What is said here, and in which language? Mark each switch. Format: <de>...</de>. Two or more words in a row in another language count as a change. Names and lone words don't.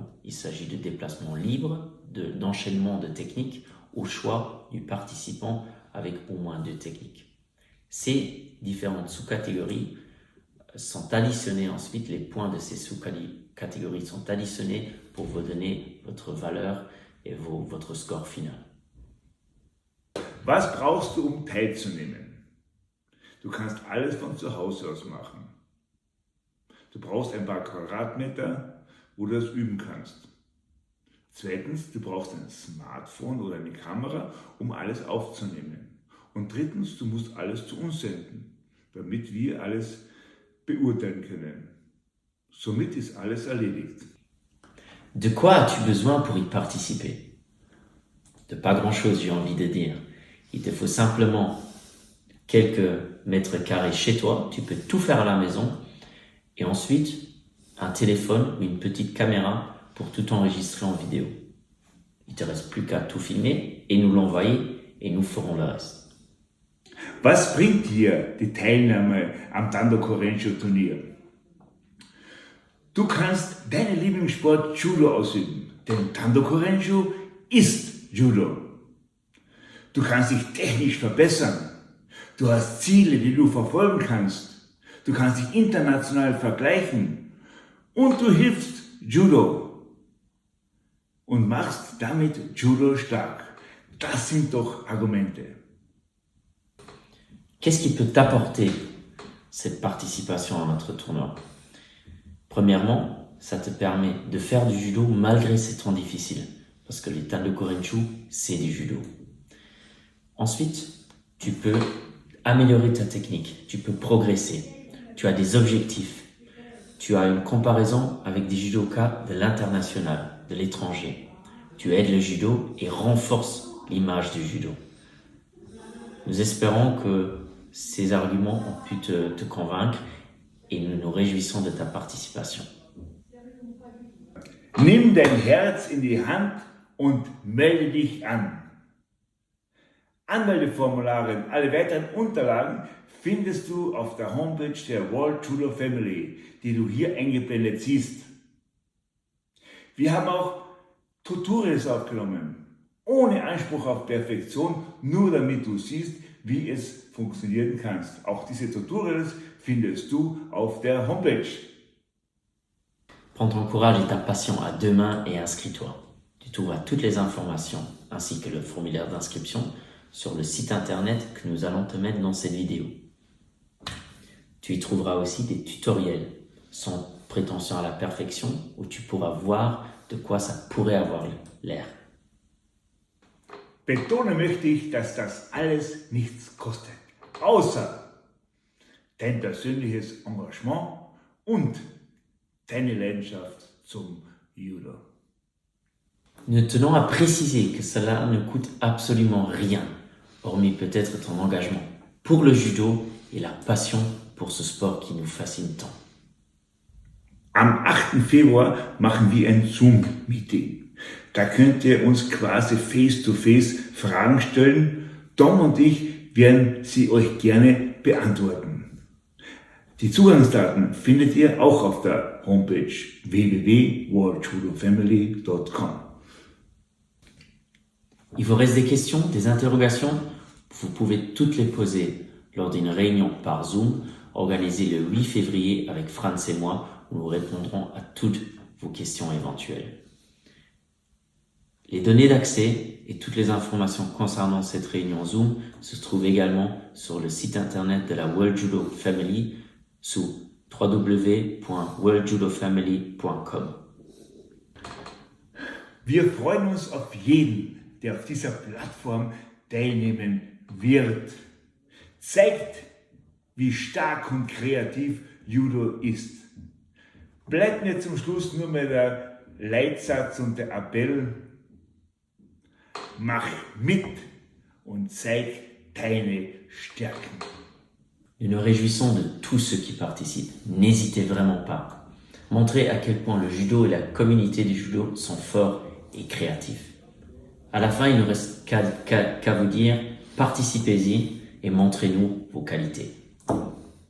<fr>Il s'agit de déplacements libres, d'enchaînement de techniques au choix du participant avec au moins 2 techniques. Ces différentes sous-catégories sont additionnées ensuite, les points de ces sous-catégories sont additionnés pour vous donner votre valeur et votre score final.</fr> <de>Was brauchst du, um teilzunehmen? Du kannst alles von zu Hause aus machen. Du brauchst ein paar Quadratmeter, wo du das üben kannst. Zweitens, du brauchst ein Smartphone oder eine Kamera, um alles aufzunehmen. Und drittens, du musst alles zu uns senden, damit wir alles beurteilen können. Somit ist alles erledigt.</de> <fr>De quoi as-tu besoin pour y participer? De pas grand-chose, j'ai envie de dire. Il te faut simplement quelques mètres carrés chez toi, tu peux tout faire à la maison, et ensuite un téléphone ou une petite caméra pour tout enregistrer en vidéo. Il te reste plus qu'à tout filmer et nous l'envoyer et nous ferons le reste.</fr> <de>Was bringt dir die Teilnahme am Tando Korencho Turnier? Du kannst deinen Lieblingssport Judo ausüben, denn Tando Korencho ist Judo. Du kannst dich technisch verbessern. Du hast Ziele, die du verfolgen kannst. Du kannst dich international vergleichen. Und du hilfst Judo. Und machst damit Judo stark. Das sind doch Argumente.</de> <fr>Qu'est-ce qui peut t'apporter cette participation à notre tournoi? Premièrement, ça te permet de faire du judo malgré ces temps difficiles. Parce que les Tando Korenchu, c'est du judo. Ensuite, tu peux améliorer ta technique, tu peux progresser, tu as des objectifs, tu as une comparaison avec des judokas de l'international, de l'étranger. Tu aides le judo et renforces l'image du judo. Nous espérons que ces arguments ont pu te convaincre et nous nous réjouissons de ta participation.</fr> <de>Nimm dein Herz in die Hand und melde dich an. Anmeldeformulare und alle weiteren Unterlagen findest du auf der Homepage der World Judo Family, die du hier eingeblendet siehst. Wir haben auch Tutorials aufgenommen, ohne Anspruch auf Perfektion, nur damit du siehst, wie es funktionieren kannst. Auch diese Tutorials findest du auf der Homepage.</de> <fr>Prends ton courage et ta passion à 2 mains et inscris-toi. Tu trouveras toutes les informations ainsi que le formulaire d'inscription sur le site internet que nous allons te mettre dans cette vidéo. Tu y trouveras aussi des tutoriels sans prétention à la perfection où tu pourras voir de quoi ça pourrait avoir l'air.</fr> <de>Betonen möchte ich, dass das alles nichts kostet, außer dein persönliches Engagement und deine Leidenschaft zum Judo.</de> <fr>Nous tenons à préciser que cela ne coûte absolument rien, hormis peut-être ton engagement pour le judo et la passion pour ce sport qui nous fascine tant.</fr> <de>Am 8. Februar machen wir ein Zoom-Meeting. Da könnt ihr uns quasi face-to-face Fragen stellen. Tom und ich werden sie euch gerne beantworten. Die Zugangsdaten findet ihr auch auf der Homepage www.worldjudofamily.com.</de> <fr>Il vous reste des questions, des interrogations? Vous pouvez toutes les poser lors d'une réunion par Zoom organisée le 8 février avec Franz et moi, où nous répondrons à toutes vos questions éventuelles. Les données d'accès et toutes les informations concernant cette réunion Zoom se trouvent également sur le site internet de la World Judo Family sous www.worldjudofamily.com.</fr> <de>Wir freuen uns auf jeden, der auf dieser Plattform teilnehmen wird. Zeigt, wie stark und kreativ Judo ist. Bleibt mir zum Schluss nur mehr der Leitsatz und der Appell: Mach mit und zeig deine Stärken.</de> <fr>Nous nous réjouissons de tous ceux qui participent. N'hésitez vraiment pas. Montrez à quel point le judo et la communauté du judo sont forts et créatifs. À la fin, il ne reste qu'à vous dire, participez-y et montrez-nous vos qualités.</fr>